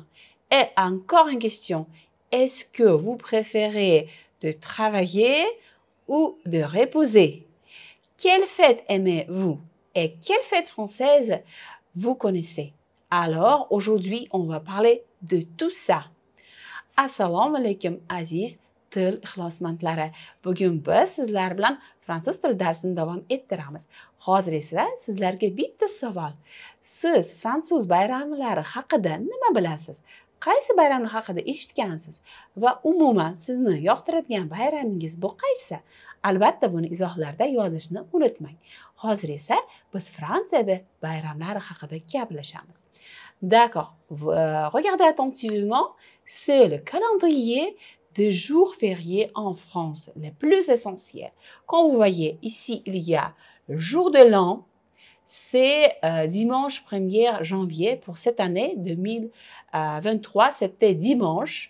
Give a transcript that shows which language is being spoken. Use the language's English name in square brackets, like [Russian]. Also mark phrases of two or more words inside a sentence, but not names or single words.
[French] Et encore une question, est-ce que vous préférez de travailler ou de reposer? Quelle fête aimez-vous et quelle fête française vous connaissez? Alors, aujourd'hui, on va parler de tout ça. [Uzbek] Assalomu alaykum aziz til ixlosmandlari. Bugun biz sizlar bilan fransuz tili darsini davom ettiramiz. Hozir esa sizlarga bitta savol. Siz fransuz bayramlari haqida nima bilasiz? Qaysi bayramlar haqida eshitgansiz? Va umuman sizni yoqtiradigan bayramingiz bu qaysi? Albatta buni izohlarda yozishni unutmang. Hozir esa biz Fransiyada bayramlar haqida gaplashamiz. [French] D'accord. Regardez attentivement, c'est le calendrier des jours fériés en France, les plus essentiels. Quand vous voyez ici, il y a le jour de l'an, c'est dimanche 1er janvier pour cette année 2023, c'était dimanche.